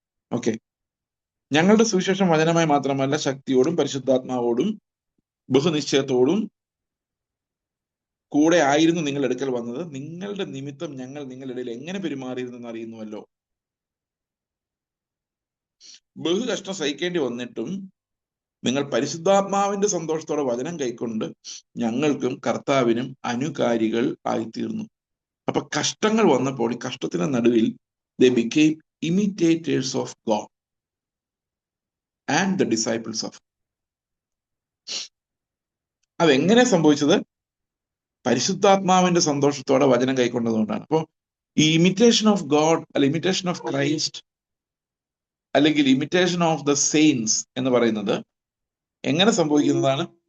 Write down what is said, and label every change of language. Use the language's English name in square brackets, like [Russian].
[Malayalam] Okay, ഞങ്ങളുടെ സുവിശേഷം വചനമായി മാത്രമല്ല, ശക്തിയോടും പരിശുദ്ധാത്മാവോടും ബഹുനിശ്ചയത്തോടും കൂടെ ആയിരുന്നു നിങ്ങൾ അടുക്കൽ വന്നത്. നിങ്ങളുടെ നിമിത്തം ഞങ്ങൾ നിങ്ങളുടെ ഇടയിൽ എങ്ങനെ പെരുമാറിയിരുന്നെന്ന് അറിയുന്നുവല്ലോ. ബഹുകഷ്ടം സഹിക്കേണ്ടി വന്നിട്ടും നിങ്ങൾ പരിശുദ്ധാത്മാവിന്റെ സന്തോഷത്തോടെ വചനം കൈക്കൊണ്ട് ഞങ്ങൾക്കും കർത്താവിനും അനുകാരികൾ ആയിത്തീർന്നു. അപ്പൊ കഷ്ടങ്ങൾ വന്നപ്പോൾ ഈ കഷ്ടത്തിന്റെ നടുവിൽ [English] they became imitators of God and the disciples of. [Malayalam] അതെങ്ങനെ സംഭവിച്ചത്? പരിശുദ്ധാത്മാവിന്റെ സന്തോഷത്തോടെ വചനം കൈക്കൊണ്ടതുകൊണ്ടാണ്. അപ്പോൾ ഈ ഇമിറ്റേഷൻ ഓഫ് ഗോഡ് അല്ല ഇമിറ്റേഷൻ ഓഫ് ക്രൈസ്റ്റ് അല്ലെങ്കിൽ ഇമിറ്റേഷൻ ഓഫ് ദ സെയിൻസ് എന്ന് പറയുന്നത് എങ്ങനെ സംഭവിക്കുന്നതാണ്?